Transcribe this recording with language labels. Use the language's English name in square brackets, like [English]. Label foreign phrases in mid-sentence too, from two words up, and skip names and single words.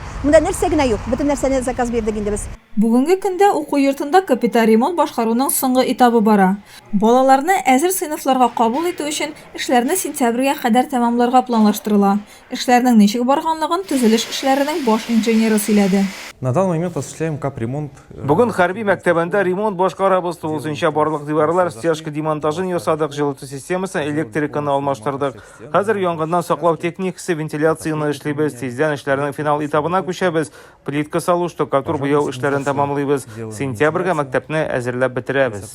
[Tatar] Монда нәрсә генә юк, бөтен нәрсәне заказ бирдек инде без. Бүгенге көндә уку йортында капиталь ремонт башкаруның соңгы этабы бара. Балаларны әзер сыйныфларга кабул итү өчен эшләрне сентябрьгә кадәр тәмамларга планлаштырыла. Эшләрнең ничек барганлыгын төзелеш эшләренең баш инженеры сөйләде. [Russian] На данный момент осуществляем капремонт. [Tatar] Бүген хәрби мәктәбендә ремонт башкарабыз, тулысынча барлык диварлар стяжка демонтажын ясадык, җылыту системасын, электриканы алмаштырдык. Хәзер янгыннан саклау техникасы, вентиляцияны эшлибез, тиздән эшләрнең финал этабына күчәбез. Плитка салу, штукатур буяу эшләрен тәмамлыйбыз. Сентябрьгә мәктәпне әзерләп бетерәбез.